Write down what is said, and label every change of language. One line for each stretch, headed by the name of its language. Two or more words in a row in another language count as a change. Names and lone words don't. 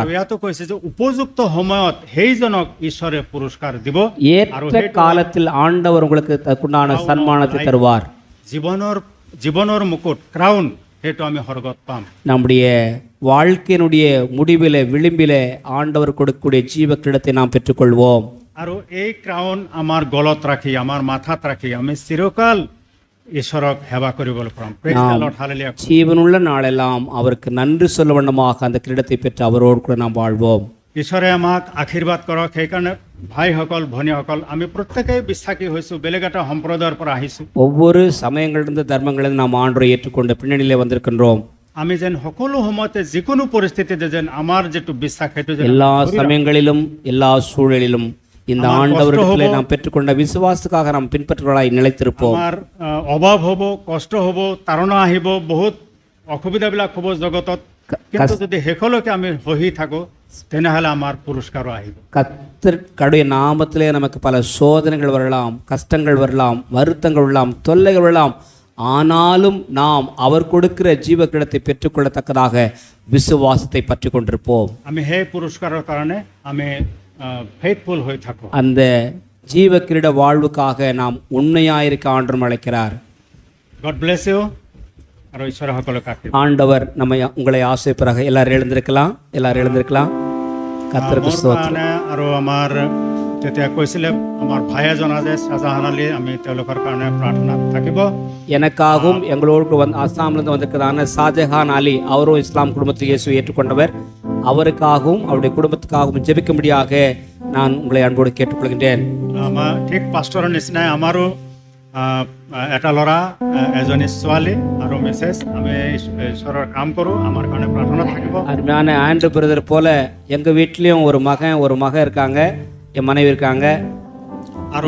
Assamese: ইয়াতো কৈছে যে উপযুক্ত সময়ত সেইজনক ঈশ্বৰে পুৰস্কাৰ দিব,
Tamil: ஏற்ற காலத்தில் ஆண்டவர் உங்களுக்கு அதுக்குண்டான சன்மானத்தை தருவார்।
Assamese: জীৱনৰ মুকুট, ক্ৰাউন, সেইটো আমি স্বৰ্গত পাম।
Tamil: நம்முடைய வாழ்க்கையினுடைய முடிவிலே விளிம்பிலே ஆண்டவர் கொடுக்கக்கூடிய ஜீவ கிரீடத்தை நாம் பெற்றுக்கொள்வோம்।
Assamese: আৰু এই ক্ৰাউন আমাৰ গলত ৰাখি, আমাৰ মাথাত ৰাখি আমি চিৰকাল ঈশ্বৰক সেৱা কৰিবলৈ পাম।
English: Praise the Lord, hallelujah.
Tamil: ஜீவனுள்ள நாளெல்லாம் அவருக்கு நன்றி சொல்ல வண்ணமாக அந்த கிரீடத்தை பெற்று அவரோடு கூட நாம் வாழ்வோம்।
Assamese: ঈশ্বৰে আমাক আশীৰ্বাদ কৰক। সেইকাৰণে ভাইসকল, ভনীসকল, আমি প্ৰত্যেকেই বিশ্বাসী হৈছোঁ, বেলেগ এটা সম্প্ৰদায়ৰ পৰা আহিছোঁ।
Tamil: ஒவ்வொரு சமயங்களிலிருந்து தர்மங்களிலிருந்து நாம் ஆண்டவரை ஏற்றுக்கொண்டு பின்னணியிலே வந்திருக்கின்றோம்।
Assamese: আমি যেন সকলো সময়তে যিকোনো পৰিস্থিতিতে যেন আমাৰ যিটো বিশ্বাস সেইটো যেন
Tamil: எல்லா சமயங்களிலும் எல்லா சூழலிலும் இந்த ஆண்டவரிடத்திலே நாம் பெற்றுக்கொண்ட விசுவாசத்துக்காக நாம் பின்பற்றுவர்களாய் நிலைத்திருப்போம்।
Assamese: আমাৰ অভাৱ হ'ব, কষ্ট হ'ব, তাৰণা আহিব, বহুত অসুবিধাবিলাক হ'ব জগতত, কিন্তু যদি শেষলৈকে আমি সহি থাকোঁ তেনেহ'লে আমাৰ পুৰস্কাৰো আহিব।
Tamil: கர்த்தருடைய நாமத்திலே நமக்கு பல சோதனைகள் வரலாம், கஷ்டங்கள் வரலாம், வருத்தங்கள் வரலாம், தொல்லைகள் வரலாம், ஆனாலும் நாம் அவர் கொடுக்கிற ஜீவ கிரீடத்தை பெற்றுக்கொள்ளத்தக்கதாக விசுவாசத்தை பற்றி கொண்டிருப்போம்।
Assamese: আমি সেই পুৰস্কাৰৰ কাৰণে আমি ஃபেইথফুল হৈ থাকোঁ।
Tamil: அந்த ஜீவ கிரீட வாழ்வுக்காக நாம் உண்மையாயிருக்க ஆண்டவர் அழைக்கிறார்।
English: God bless you
Assamese: আৰু ঈশ্বৰে সকলোকে আশীৰ্বাদ
Tamil: ஆண்டவர் உங்களை ஆசைப்பராக எல்லாரும் எழுந்திருக்கலாம் கர்த்தருக்கு
Assamese: মোৰ
Tamil: ஸ்தோத்திரம்.
Assamese: কাৰণে আৰু আমাৰ তেতিয়া কৈছিলে আমাৰ ভাই এজন আছে শ্বাহজাহান আলী, আমি তেওঁলোকৰ কাৰণে প্ৰাৰ্থনাত থাকিব।
Tamil: எனக்காகவும் எங்களோடு அஸ்ஸாமிலிருந்து வந்திருக்கிறதான ஷாஜஹான் அலி, அவரும் இஸ்லாம் குடும்பத்தில் இயேசு ஏற்றுக்கொண்டவர், அவருக்காகவும் அவருடைய குடும்பத்துக்காகவும் ஜெபிக்கும்படியாக நான் உங்களை அன்போடு கேட்டுக்கொள்கின்றேன்.
Assamese: আমাৰ ঠিক পাষ্টৰৰ নিচিনাই আমাৰো এটা ল'ৰা, এজনী ছোৱালী আৰু মিছেছ, আমি ঈশ্বৰৰ কাম কৰোঁ, আমাৰ কাৰণে প্ৰাৰ্থনাত থাকিব।
Tamil: அருமையான ஆண்ட்ரூ பிரதர் போல எங்கள் வீட்லேயும் ஒரு மகன் இருக்காங்க, என் மனைவி இருக்காங்க.
Assamese: আৰু